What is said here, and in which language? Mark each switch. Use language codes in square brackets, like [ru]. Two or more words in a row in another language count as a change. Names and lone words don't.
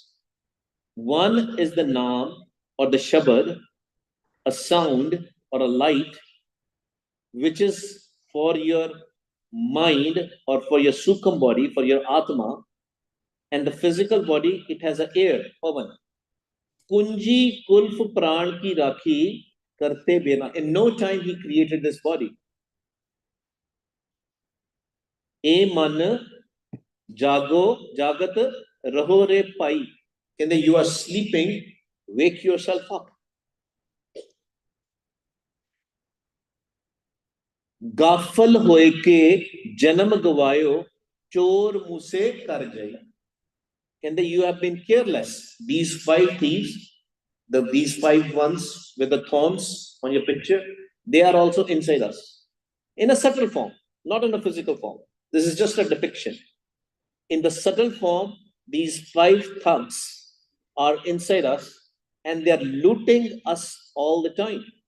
[en] One is the naam or the shabad, a sound or a light, which is for your mind or for your sukham body, for your atma, and the physical body, it has an air, pavan. [pa] Kunji kulf pran ki rakhi karte bena. [en] In no time he created this body. [pa] E man jago jagat raho re pai. [en] And then you are sleeping, wake yourself up. [hi] गाफल होए के जन्म गवायो चोर मुसे कर जाए. [en] And you have been careless. These 5 thieves, these 5 ones with the thorns on your picture, they are also inside us. In a subtle form, not in a physical form. This is just a depiction. In the subtle form, these 5 thugs are inside us and they are looting us all the time.